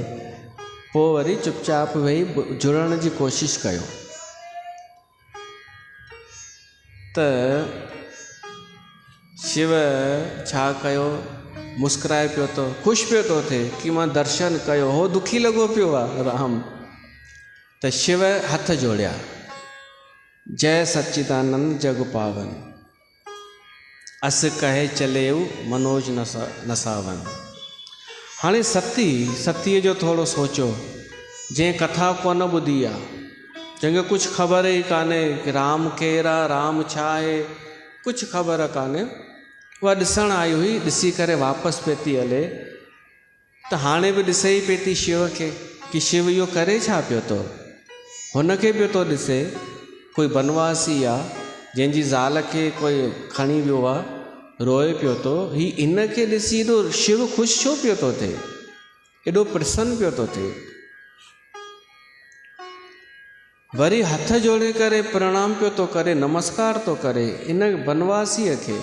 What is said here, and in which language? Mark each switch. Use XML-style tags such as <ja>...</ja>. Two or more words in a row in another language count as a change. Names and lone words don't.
<sd>पोइ वरी चुपचाप वेही जुड़ण जी कोशिशि कयो। त शिव छा कयो, मुस्कुराए पियो थो, ख़ुशि पियो थो थिए कि मां दर्शन कयो। हो दुखी लॻो पियो आहे राम। त शिव हथ जोड़िया,</sd> <awa>जय सच्चिदानंद जग पावन, अस कहे चलेऊ मनोज नसावन।</awa> <sd>हाणे सतीअ जो थोरो सोचो, जंहिं कथा कोन ॿुधी आहे, जंहिंखे कुझु ख़बर ई कान्हे कि राम केरु आहे, राम छा आहे, कुझु ख़बर कान्हे, उहा ॾिसणु आई हुई, ॾिसी करे वापसि पई थी हले। त हाणे बि ॾिसे ई पई थी शिव खे कि शिव इहो करे छा पियो थो, हुनखे पियो थो ॾिसे। कोई बनवासी आहे जंहिंजी ज़ाल खे कोई खणी वियो आहे, रोए पियो थो, हीउ इन खे ॾिसी एॾो शिव ख़ुशि छो पियो थो थिए, एॾो प्रसन्न पियो थो थिए। वरी हथ जोड़े करे प्रणाम पियो थो करे, नमस्कार थो करे इन बनवासीअ खे।</sd>